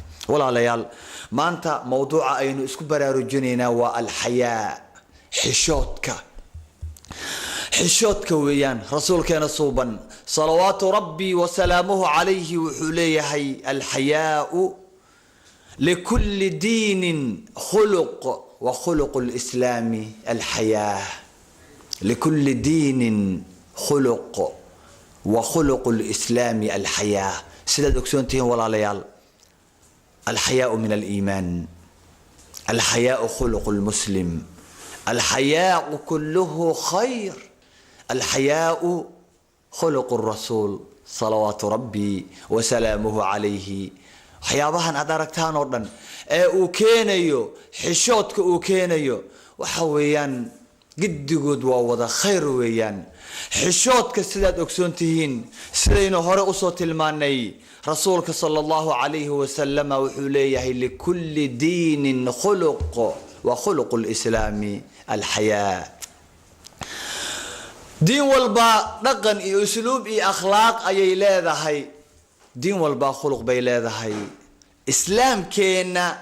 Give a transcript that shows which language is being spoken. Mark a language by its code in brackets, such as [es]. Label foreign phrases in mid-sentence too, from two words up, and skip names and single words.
[so] walaalayaal, maanta mawduuca aynu isku baraarujinaynaa waa alxayaa, xishoodka weeyaan. rasuulkeena suuban [ar] صلوات ربي وسلامه عليه [so] wuxuu leeyahay [ar] الحياء لكل دين خلق وخلق الإسلام الحياء. لكل دين خلق وخلق الإسلام الحياة. سيدة أكسونتين ولا ليال، الحياء من الإيمان، الحياء خلق المسلم، الحياء كله خير، الحياء خلق الرسول صلوات ربي وسلامه عليه [so] waxyaabahan aad aragtaan oo dhan ee uu keenayo xishoodka uu keenayo waxa weeyaan giddigood waa wada khayr weeyaan xishoodka sidaad ogsoontihiin sidaynu hore u soo tilmaanay rasuulka [ar] صلى الله عليه وسلم [so] wuxuu leeyahay [ar] لكل دين خلق وخلق الإسلام الحياء [so] diin walba dhaqan iyo usluub iyo akhlaaq ayay leedahay diin walba khuluq bay leedahay islaamkeena